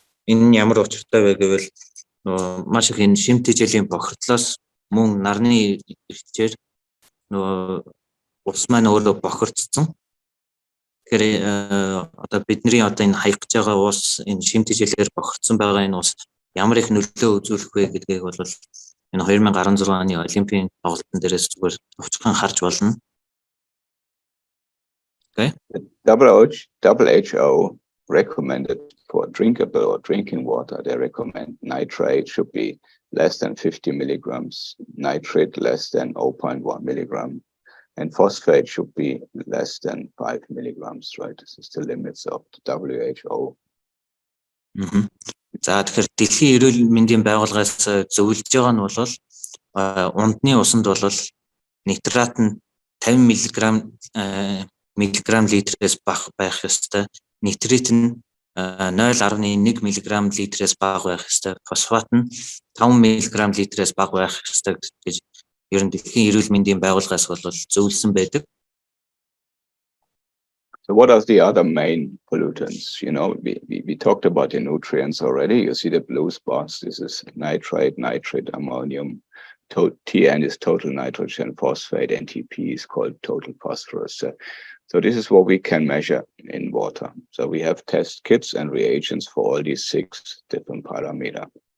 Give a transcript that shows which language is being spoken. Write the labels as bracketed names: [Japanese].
[Mongolian] Энэ нь ямар учиртай вэ гэвэл маш их энэ шим тэжээлийн бохирдлоос мөн нарны ирчээр ус маань өөрөө бохирдсон. Тэгэхээр одоо бидний одоо энэ хаягж байгаа ус энэ шим тэжээлээр бохирдсон байгаа энэ ус ямар их нөлөө үзүүлэх вэ гэдгийг бол энэ 2016 оны Олимпийн тоглолтын дээрээс зүгээр товчхон харж болно. [English] Okay. WHO recommended for drinkable or drinking water, they recommend nitrate should be less than 50 milligrams, nitrate less than 0.1 milligram, and phosphate should be less than 5 milligrams, right? This is the limits of the WHO. [Mongolian] За тэгэхээр дэлхийн эрүүл мэндийн байгууллагаас зөвлөж байгаа нь бол ундны усанд бол нитрат нь 50 мг литрээс бага байх ёстой. Нитрит нь 0.1 мг литрээс бага байх ёстой. Фосфат нь 5 мг литрээс бага байх ёстой гэж ер нь дэлхийн эрүүл мэндийн байгууллагаас бол зөвлөсөн байдаг. [English] So what are the other main pollutants? You know, we talked about the nutrients already. You see the blue spots. This is nitrate, ammonium. TN is total nitrogen phosphate. NTP is called total phosphorus. So this is what we can measure in water. So we have test kits and reagents for all these 6 different parameters.